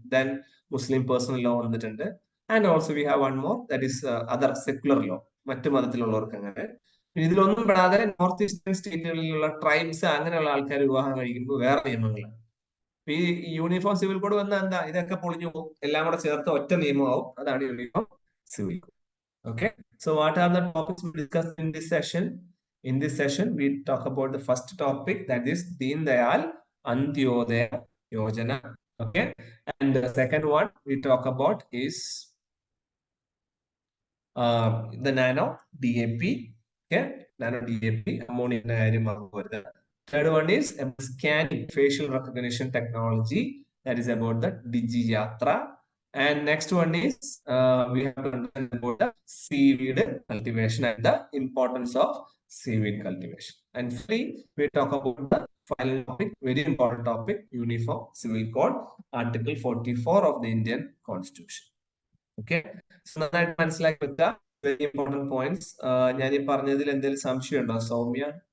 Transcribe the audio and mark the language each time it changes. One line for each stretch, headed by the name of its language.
English: then Muslim personal law
Malayalam: വന്നിട്ടുണ്ട്.
English: and also we have one more, that is other secular law,
Malayalam: മറ്റു മതത്തിലുള്ളവർക്ക് അങ്ങനെ. ഇതിലൊന്നും പെടാതെ നോർത്ത് ഈസ്റ്റേൺ സ്റ്റേറ്റുകളിലുള്ള ട്രൈബ്സ് അങ്ങനെയുള്ള ആൾക്കാർ വിവാഹം കഴിക്കുമ്പോൾ വേറെ നിയമങ്ങളാണ്. ഈ യൂണിഫോം സിവിൽ കോഡ് വന്നാൽ എന്താ, ഇതൊക്കെ പൊളിഞ്ഞു പോകും, എല്ലാം കൂടെ ചേർത്ത് ഒറ്റ നിയമമാവും. അതാണ് uniform civil code.
English: Okay, so what are the topics we discussed in this session? In this session, we talk about the first topic, that is Deen Dayal Antyodaya Yojana. Okay, and the second one we talk about is the Nano DAP. Okay, Nano DAP, ammonia. Third one is scanning facial recognition technology, that is about the DigiYatra. And next one is we have to understand about the seaweed cultivation and the importance of seaweed cultivation. And finally, we talk about the final topic, very important topic, Uniform Civil Code, Article 44 of the Indian Constitution. Okay, so
Malayalam: നന്നായിട്ട് മനസ്സിലാക്കി വെക്കുക,
English: very important points.
Malayalam: ഞാൻ ഈ പറഞ്ഞതിൽ എന്തെങ്കിലും സംശയം ഉണ്ടോ സൗമ്യ?